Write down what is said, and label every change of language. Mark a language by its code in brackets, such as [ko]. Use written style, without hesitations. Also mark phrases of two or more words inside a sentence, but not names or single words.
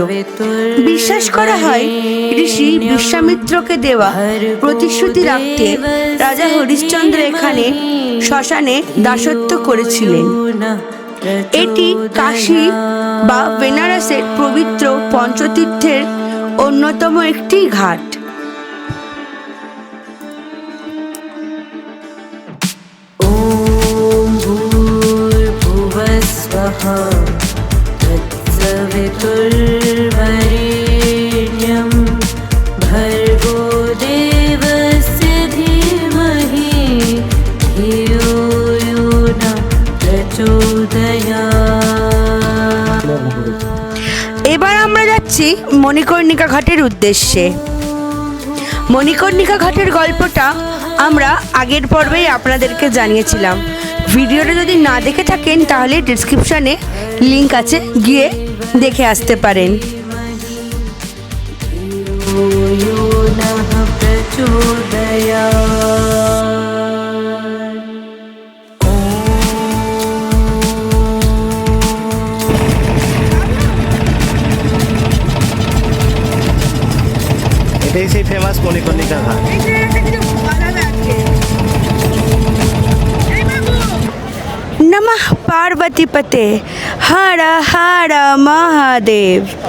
[bn] বিশ্বাস করা হয় ঋষি বিশ্বামিত্রকে দেওয়া প্রতিশ্রুতি রাখতে রাজা হরিশ্চন্দ্র এখানে শ্মশানে দাসত্ব করেছিলেন। এটি কাশী বা বেনারসের পবিত্র পঞ্চতীর্থের অন্যতম একটি ঘাট। [sa] तत्सवितुर्वरेण्यं भर्गो देवस्य धीमहि धियो यो न प्रचोदयात्। [bn] এবার আমরা যাচ্ছি মণিকর্ণিকা ঘাটের উদ্দেশ্যে। মণিকর্ণিকা ঘাটের গল্পটা আমরা আগের পর্বেই আপনাদেরকে জানিয়েছিলাম। ভিডিওটা যদি না দেখে থাকেন তাহলে ডেসক্রিপশনে লিংক আছে, গিয়ে দেখে আসতে পারেন। [sa] यो नः प्रचोदयात्। [bn] এটাই সেই ফেমাস মণিকর্ণিকা ঘাট। [sa] নমঃ পার্বতীপতে হর হর মহাদেব।